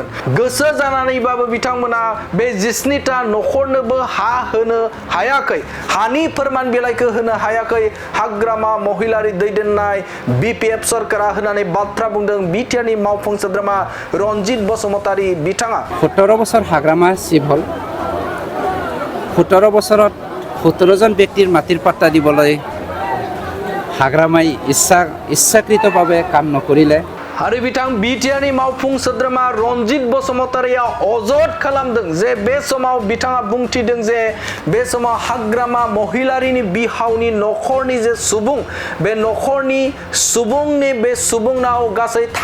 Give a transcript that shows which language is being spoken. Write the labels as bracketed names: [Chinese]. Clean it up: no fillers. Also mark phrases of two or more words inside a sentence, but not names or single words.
[Bodo] गोसो जानानैबाबो बिथांमोना बे 17टा नखरनोबो हा होनो हायाखै हानि फोरमान बिलाइखौ होनो हायाखै हाग्रामा महिलारि दैदेननाय बिपिएफ सरकारा होननानै बाथ्रा बुंदों बिटिआरनि मावफुं सोद्रोमा रनजित बसुमतारी बिथाङा। [Assamese] 17 বছৰ হাগ্ৰামা চিভ হ'ল 17 বছৰত 17 জন ব্যক্তিৰ মাটিৰ পাট্টা দিবলৈ হাগ্ৰামাই ইচ্ছাকৃতভাৱে কাম নকৰিলে [Bodo] आरो बिथां बिटिआरनि मावफुं सोद्रोमा रनजित बसुमतारीया अजद खालामदों जे बे समाव बिथाङा बुंथिदों जे बे समाव हाग्रामा महिलारिनि बिहावनि नखरनि जे सुबुं बे नखरनि सुबुंनि बे सुबुंनाव गासै